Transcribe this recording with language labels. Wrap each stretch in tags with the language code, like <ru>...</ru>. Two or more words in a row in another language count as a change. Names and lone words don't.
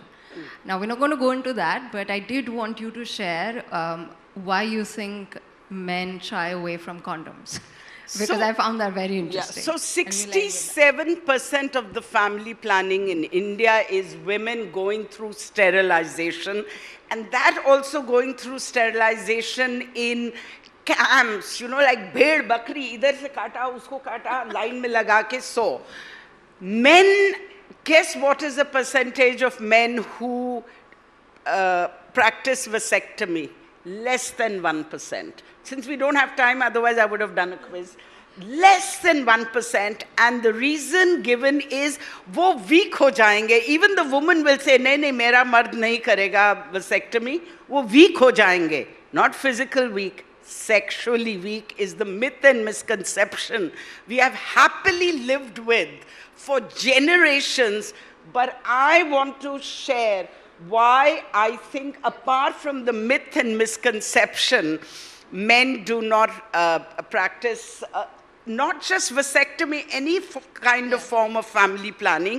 <en>Now, we're not going to go into that, but I did want you to share why you think men shy away from condoms. Because I found that very interesting. Yeah, so 67% of the family planning in India is women going through sterilization, and that also going through sterilization in camps, you know, like</en> <hi>भेड़ बकरी, इधर से काटा, उसको काटा, लाइन में लगा के</hi> <en>so. Men, guess what is the percentage of men who practice vasectomy? Less than 1%. Since we don't have time, otherwise I would have done a quiz. Less than 1%, and the reason given is,</en> <hi>वो वीक हो जाएंगे.</hi> <en>Even the woman will say,</en> <hi>नहीं, नहीं, मेरा मर्द नहीं करेगा वैसेक्टॉमी. वो वीक हो जाएंगे.</hi> <en>Not physical weak, sexually weak is the myth and misconception we have happily lived with for generations. But I want to share why I think, apart from the myth and misconception, men do not practice not just vasectomy, any kind of form of family planning.</en>